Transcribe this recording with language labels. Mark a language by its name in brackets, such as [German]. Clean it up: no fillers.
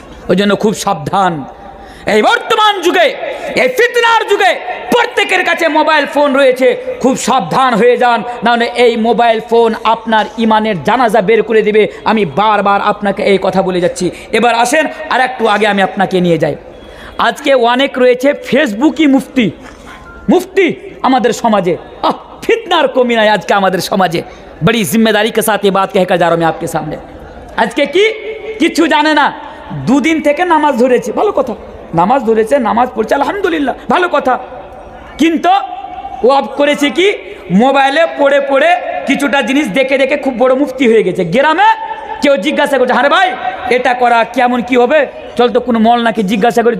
[Bangla] ওই জন্য খুব সাবধান। এই বর্তমান যুগে, এই ফিতনার যুগে প্রত্যেকের কাছে মোবাইল ফোন রয়েছে, খুব সাবধান হয়ে যান, নাহলে এই মোবাইল ফোন আপনার ইমানের জানাজা বের করে দিবে। আমি বারবার আপনাকে এই কথা বলে যাচ্ছি। এবার আসেন আর একটু আগে আমি আপনাকে নিয়ে যাই। আজকে অনেক রয়েছে ফেসবুকই মুফতি, মুফতি আমাদের সমাজে। ফিতনার কমি নাই আজকে আমাদের সমাজে। [Hindi] বড়ি জিম্মেদারি के साथ ये बात कहकर जा रहा हूं मैं आपके सामने। [Bangla] আজকে কি কিছু জানে না, দুদিন থেকে নামাজ ধরেছে, ভালো কথা, নামাজ ধরেছে, নামাজ পড়ছে, আলহামদুলিল্লাহ, ভালো কথা। কিন্তু ও করেছে কি, মোবাইলে পড়ে পড়ে কিছুটা জিনিস দেখে দেখে খুব বড় মুফতি হয়ে গেছে। গ্রামে কেউ জিজ্ঞাসা করছে, আরে ভাই এটা করা কেমন কি হবে, চল তো কোনো মলনাকে জিজ্ঞাসা করি।